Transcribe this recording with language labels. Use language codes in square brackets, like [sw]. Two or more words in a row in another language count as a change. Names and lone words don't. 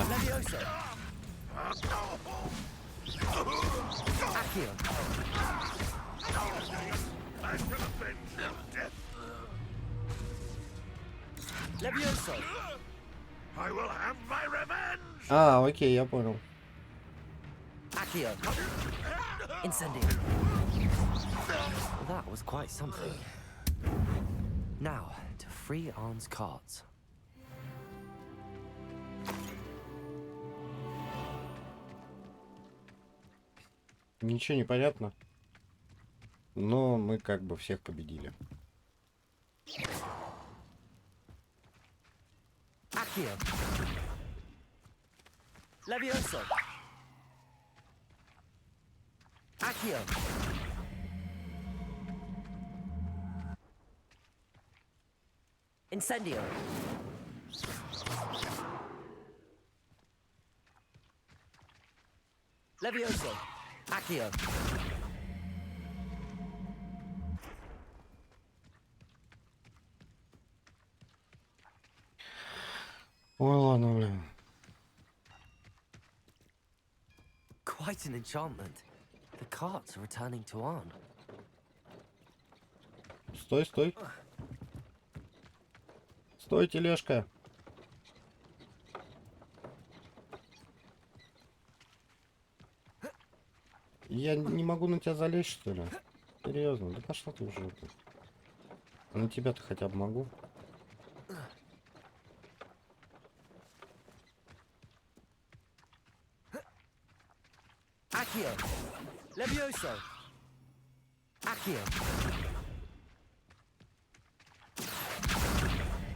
[ru] Levioso. Accio. [en] I shall avenge your death. [ru] Levioso. [en] I will have my revenge. [ru] А, окей, я понял. Accio. Incendio. [en] Well, that was quite something. Now, to free Arn's carts. [ru] Ничего не понятно. Но мы как бы всех победили. Accio. Levioso. Accio. Incendio. Levioso. Accio. Ой, ладно, блин. [en] Quite an enchantment. The carts are returning to Arn. [ru] Стой, стой. Стой, тележка. Я не могу на тебя залезть, что ли? Серьезно, да пошла ты уже. На тебя-то хотя бы могу. Accio. Levioso. Accio.